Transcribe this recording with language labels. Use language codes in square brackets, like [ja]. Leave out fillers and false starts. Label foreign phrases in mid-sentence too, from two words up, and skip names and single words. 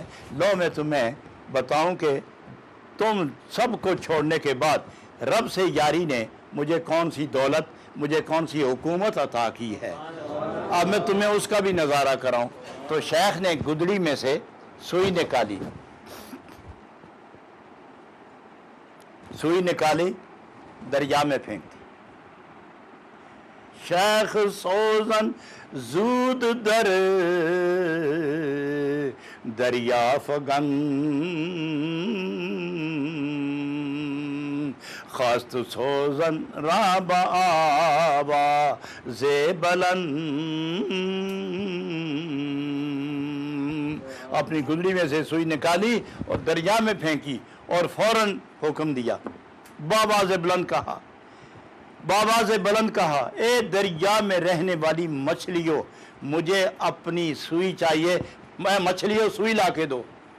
[ur] لو میں تمہیں بتاؤں کہ تم سب کو چھوڑنے کے بعد رب سے یاری نے مجھے کون سی دولت، مجھے کون سی حکومت عطا کی ہے، اب میں تمہیں اس کا بھی نظارہ کراؤں۔ تو شیخ نے گدڑی میں سے سوئی نکالی، سوئی نکالی، دریا میں پھینک دی۔ [fa] شیخ سوزن زود در دریا فگن، خواست سوزن را با آواز بلند، [ur] اپنی گدڑی میں سے سوئی نکالی اور دریا میں پھینکی اور فوراً حکم دیا، بآواز بلند کہا، بآواز بلند کہا، اے دریا میں رہنے والی مچھلیوں، مجھے اپنی سوئی چاہیے، میں مچھلیوں سوئی لا کے دو۔